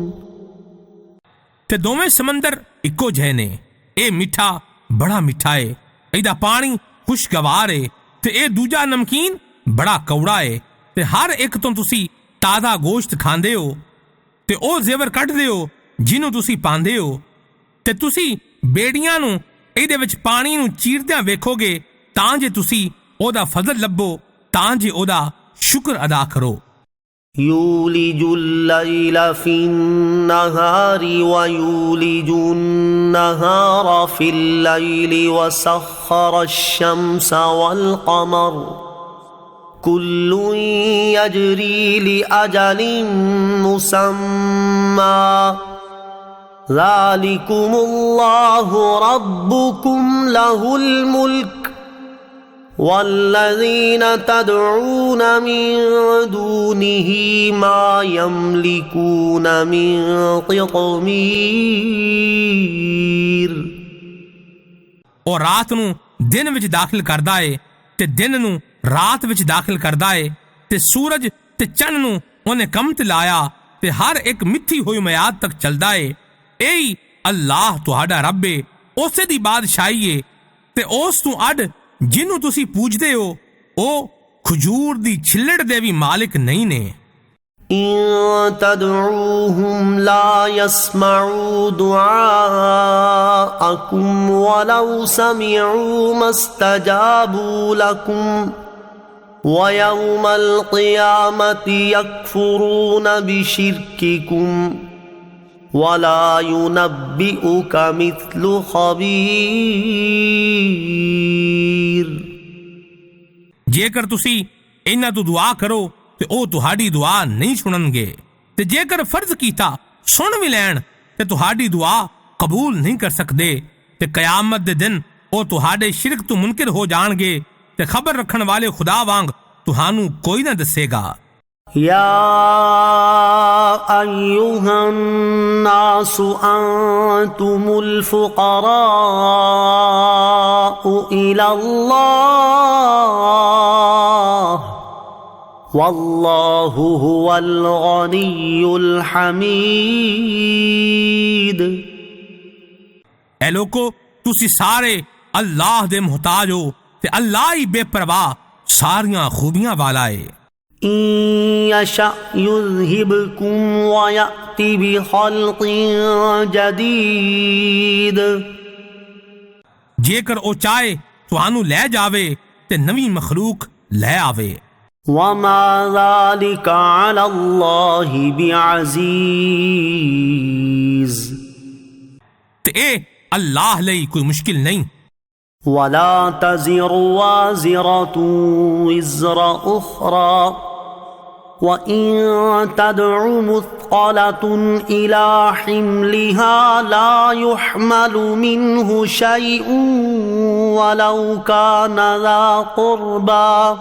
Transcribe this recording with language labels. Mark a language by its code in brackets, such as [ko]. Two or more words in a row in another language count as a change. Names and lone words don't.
[pa] ਤੇ ਦੋਵੇਂ ਸਮੁੰਦਰ ਇੱਕੋ ਜਿਹੇ ਨੇ। ਇਹ ਮਿੱਠਾ ਬੜਾ ਮਿੱਠਾ ਏ, ਇਹਦਾ ਪਾਣੀ ਖੁਸ਼ਗਵਾਰ ਏ ਤੇ ਇਹ ਦੂਜਾ ਨਮਕੀਨ ਬੜਾ ਕੌੜਾ ਏ ਤੇ ਹਰ ਇੱਕ ਤੋਂ ਤੁਸੀਂ ਤਾਜ਼ਾ ਗੋਸ਼ਤ ਖਾਂਦੇ ਹੋ ਤੇ ਉਹ ਜ਼ੇਵਰ ਕੱਢਦੇ ਹੋ ਜਿਹਨੂੰ ਤੁਸੀਂ ਪਾਉਂਦੇ ਹੋ ਤੇ ਤੁਸੀਂ ਬੇੜੀਆਂ ਨੂੰ ਇਹਦੇ ਵਿੱਚ ਪਾਣੀ ਨੂੰ ਚੀਰਦਿਆਂ ਵੇਖੋਗੇ ਤਾਂ ਜੇ ਤੁਸੀਂ ਉਹਦਾ ਫਜ਼ਲ ਲੱਭੋ, ਤਾਂ ਜੇ ਉਹਦਾ ਸ਼ੁਕਰ ਅਦਾ ਕਰੋ। [ar] يولج الليل في النهار ويولج النهار في الليل وسخر الشمس والقمر كل يجري لأجل مسمى ذلكم الله ربكم له الملك والذين تدعون من دونه ما يملكون من قطمير [pa] ਉਹ ਰਾਤ ਨੂੰ ਦਿਨ ਵਿੱਚ ਦਾਖਲ ਕਰਦਾ ਏ ਤੇ ਦਿਨ ਨੂੰ ਰਾਤ ਵਿੱਚ ਦਾਖਲ ਕਰਦਾ ਏ ਤੇ ਸੂਰਜ ਤੇ ਚੰਨ ਨੂੰ ਉਹਨੇ ਕੰਮ ਤੇ ਲਾਇਆ ਤੇ ਹਰ ਇੱਕ ਮਿੱਥੀ ਹੋਈ ਮਿਆਦ ਤੱਕ ਚੱਲਦਾ ਏ। ਇਹੀ ਅੱਲਾਹ ਤੁਹਾਡਾ ਰੱਬ ਏ, ਉਸੇ ਦੀ ਬਾਦਸ਼ਾਹੀ ਏ ਤੇ ਉਸ ਤੋਂ ਅੱਡ ਜਿਹਨੂੰ ਤੁਸੀਂ ਪੂਜਦੇ ਹੋ ਉਹ ਖਜੂਰ ਦੀ ਛਿੱਲੜ ਦੇ ਵੀ ਮਾਲਿਕ ਨਹੀਂ ਨੇ। [ar] إن تدعوهم لا يسمعوا دعاءكم ولو سمعوا ما استجابوا لكم ويوم القيامة يكفرون بشرككم ولا ينبئك مثل خبير [pa] ਜੇਕਰ ਤੁਸੀਂ ਇਹਨਾਂ ਤੋਂ ਦੁਆ ਕਰੋ ਤੇ ਉਹ ਤੁਹਾਡੀ ਦੁਆ ਨਹੀਂ ਸੁਣਨਗੇ ਤੇ ਜੇਕਰ ਫਰਜ਼ ਕੀਤਾ ਸੁਣ ਵੀ ਲੈਣ ਤੇ ਤੁਹਾਡੀ ਦੁਆ ਕਬੂਲ ਨਹੀਂ ਕਰ ਸਕਦੇ ਤੇ ਕਿਆਮਤ ਦੇ ਦਿਨ ਉਹ ਤੁਹਾਡੇ ਸ਼ਿਰਕ ਤੋਂ ਮੁਨਕਿਰ ਹੋ ਜਾਣਗੇ ਤੇ ਖਬਰ ਰੱਖਣ ਵਾਲੇ ਖੁਦਾ ਵਾਂਗ ਤੁਹਾਨੂੰ ਕੋਈ ਨਾ ਦੱਸੇਗਾ। [ar] يا أيها الناس أنتم الفقراء إلى الله والله هو الغني الحميد। [pa] ਐ ਲੋਕੋ ਤੁਸੀ ਸਾਰੇ ਅੱਲਾਹ ਦੇ ਮੁਹਤਾਜ ਹੋ ਤੇ ਅੱਲਾਹ ਹੀ ਬੇਪਰਵਾਹ ਸਾਰੀਆਂ ਖੂਬੀਆਂ ਵਾਲਾ ਹੈ। [ar] إن يشأ يذهبكم ويأتي بخلق جديد [pa] ਜੇਕਰ ਓ ਚਾਹੇ ਤੁਹਾਨੂੰ ਲੈ ਜਾਵੇ ਤੇ ਨਵੀ ਮਖਲੂਕ ਲੈ ਆਵੇ। [ar] وما ذلك على الله بعزيز [pa] ਤੇ ਏ ਅੱਲਾਹ ਲਈ ਕੋਈ ਮੁਸ਼ਕਿਲ ਨਹੀਂ। [ar] ولا تزر وازرة وزر أخرى وإن تدع مثقلة إلى حملها لا يحمل منه شيء ولو كان ذا قربى